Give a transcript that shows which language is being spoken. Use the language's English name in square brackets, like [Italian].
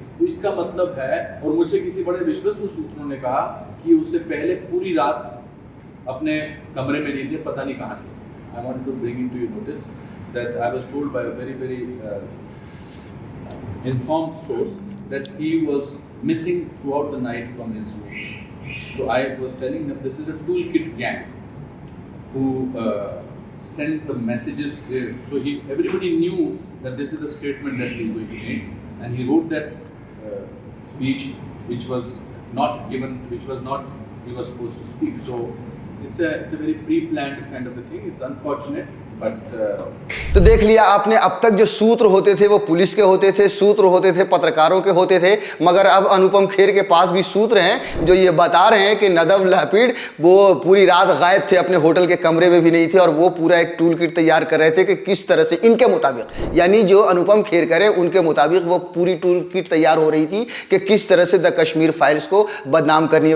[Hindi] तो इसका मतलब है, और मुझसे किसी बड़े विश्वस्त सूत्रों ने कहा कि उससे पहले पूरी रात अपने कमरे में नहीं थे, पता नहीं कहाँ थे। [English] I want to bring into your notice that I was told by a very informed source that he was missing throughout the night from his room. So I was telling them this is a toolkit gang who sent the messages there. So everybody knew that this is the statement that he is going to make, and he wrote that speech which was not he was supposed to speak. So it's a very pre-planned kind of a thing. It's unfortunate, but [Hindi] तो देख लिया आपने, अब तक जो सूत्र होते थे वो पुलिस के होते थे, सूत्र होते थे पत्रकारों के होते थे, मगर अब अनुपम खेर के पास भी सूत्र हैं जो ये बता रहे हैं कि नदव लपिड वो पूरी रात गायब थे, अपने होटल के कमरे में भी नहीं थे, और वो पूरा एक टूल किट तैयार कर रहे थे कि किस तरह से इनके मुताबिक, यानी जो अनुपम खेर करें उनके मुताबिक वो पूरी टूल किट तैयार हो रही थी कि किस तरह से द कश्मीर फाइल्स को बदनाम करनी है।